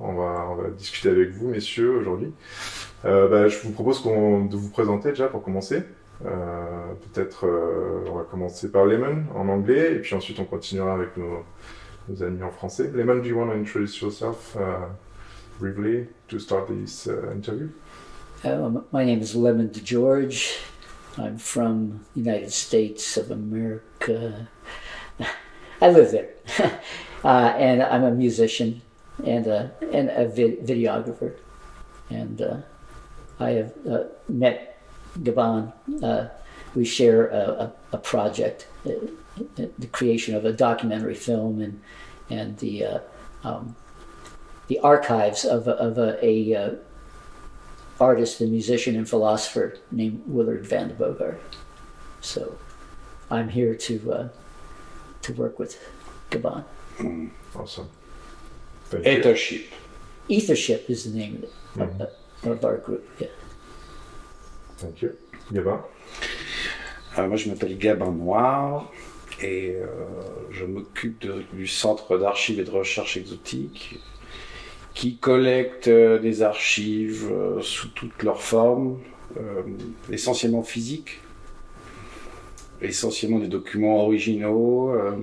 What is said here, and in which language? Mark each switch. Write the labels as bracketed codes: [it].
[fr] On va discuter avec vous, messieurs, aujourd'hui. Je vous propose de vous présenter déjà pour commencer. Peut-être on va commencer par Lemon en anglais, et puis ensuite on continuera avec nos amis en français. [en] Lemon, do you want to introduce yourself briefly to start this interview? My name is Lemon DeGeorge. I'm from the United States of America. I live there. And I'm a musician and a videographer. And I have met Gabon. We share a project, the creation of a documentary film and the archives of a artist and musician and philosopher named Willard van de Bogart. So I'm here to work with Gabon. Awesome. Thank you. Ethership. Ethership is the name of our group. Yeah. Thank you. Gabin? [fr] Moi, je m'appelle Gabin Noir et je m'occupe du Centre d'archives et de recherche exotique qui collecte des archives sous toutes leurs formes, essentiellement physiques, essentiellement des documents originaux.